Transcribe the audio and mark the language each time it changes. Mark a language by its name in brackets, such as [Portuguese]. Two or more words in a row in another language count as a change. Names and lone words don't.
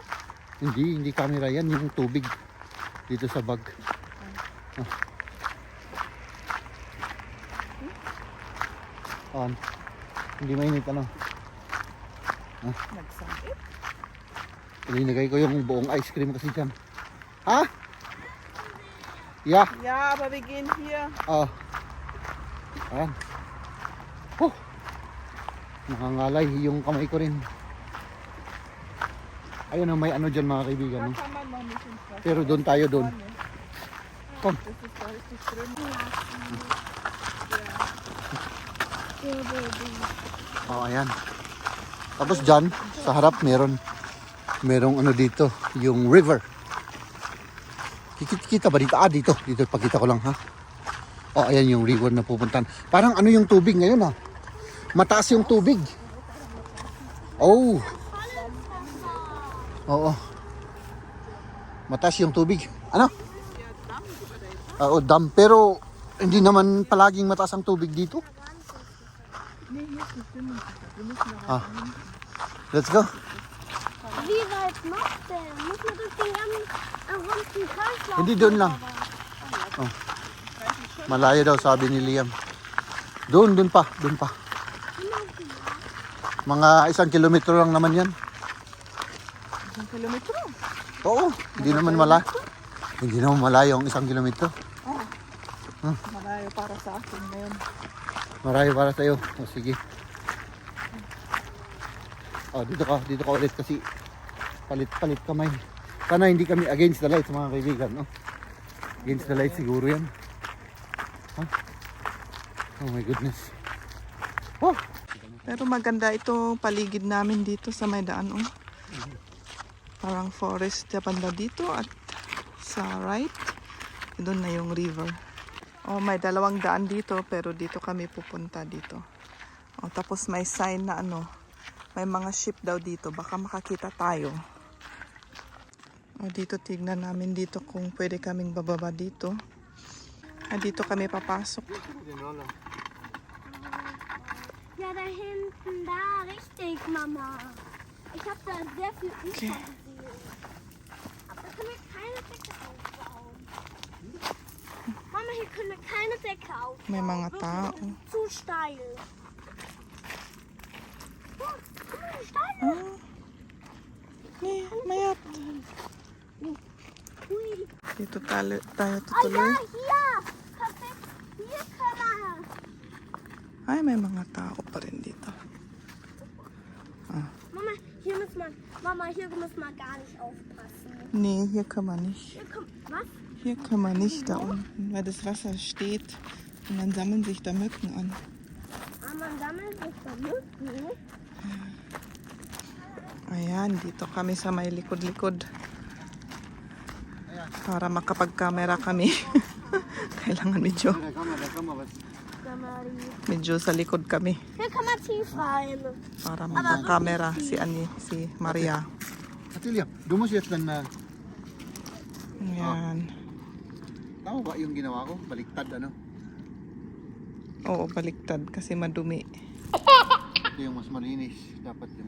[Filipino] hindi camera yan. Yung tubig dito sa bag. On. Hindi mainit ano. Nagsangit. Ininigay ko yung buong ice cream kasi dyan. Ha? [English] Yeah. Yeah, [German] aber wir gehen hier. [Filipino] Ayan. Oh. Nakangalay yung kamay ko rin. Ayun may ano dyan mga kaibigan. No? [German] Kann man noch nicht ins Wasser. [Filipino] Pero doon tayo doon. [German] Komm. Das ist da richtig drin. [Filipino] Oh, ayan. Tapos dyan, sa harap merong ano dito, yung river. Kita ba dito? Dito. Dito, pakita ko lang ha. Oh, ayan yung river na pupuntan. Parang ano yung tubig ngayon ha. Mataas yung tubig. Oh. Oo. Mataas yung tubig. Ano? Oo, dam. Pero hindi naman palaging mataas ang tubig dito. [English] Let's go. [German] Wie weit noch denn? Muss man durch den ganzen Kreislauf? [Filipino] Hindi doon lang. [German] Weiß ich schon, [Filipino] Malayo daw sabi ni Liam. Doon pa. Mga 1 kilometro lang naman yan. 1 kilometro. Oo, hindi naman malayo ang 1 kilometro. Malayo para sa akin ngayon. Malayo para sa'yo. O sige. Dito ka ulit kasi palit kamay. Sana hindi kami [English] against the lights [Filipino] mga kaibigan. No? [English] Against the lights [Filipino] siguro yan. Oh my goodness. Pero maganda itong paligid namin dito sa may daan. Parang forest na banda dito at sa right, doon na yung river. May 2 daan dito pero dito kami pupunta dito. Tapos may sign na may mga ship daw dito. Baka makakita tayo. Dito tignan namin dito kung pwede kaming bababa dito. Dito kami papasok. [German] Ja, da hinten, da, richtig, Mama. Ich habe da sehr viel Ufer gesehen. Aber da können wir keine Decke aufbauen. Mama, hier können wir keine Decke aufbauen. [Filipino] May mga tao. [German] Zu steil. Oh, guck mal, wie steil. [Filipino] Mayat. Ui. Dito tayo Ah tutuloy. [German] ja, hier. Perfekt. Hier können wir. [Filipino] Ay, may mga tao pa rin dito. [German] Mama, hier muss man gar nicht aufpassen. Nee, hier kann man nicht. Hier kommt, was? Hier kann man nicht da unten, weil das Wasser steht und dann sammeln sich da Mücken an. Man sammelt sich da Mücken. [Filipino] Ayan, dito kami sa may likod-likod. Para makapag-camera kami. Kailangan medyo sa likod kami. [German] Hier kann man tief rein. [Filipino] Para makapag-camera si Maria. Ate Liam, doon mo siya na Ayan. tama ba yung ginawa ko? Baliktad Oo, baliktad kasi madumi. Ito yung mas malinis. Dapat yung